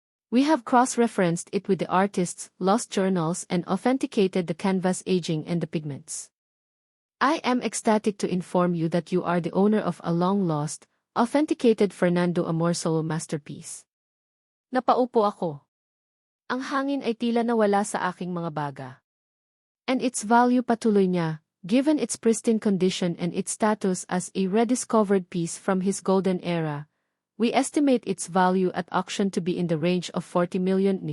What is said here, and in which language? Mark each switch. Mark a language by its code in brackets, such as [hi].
[en] We have cross-referenced it with the artist's lost journals and authenticated the canvas aging and the pigments. I am ecstatic to inform you that you are the owner of a long-lost, authenticated Fernando Amor solo masterpiece. [tl] Napaupo ako. Ang hangin ay tila nawala sa aking mga baga. [en] And its value, [tl] patuloy niya, [en] given its pristine condition and its status as a rediscovered piece from his golden era, we estimate its value at auction to be in the range of $40 million.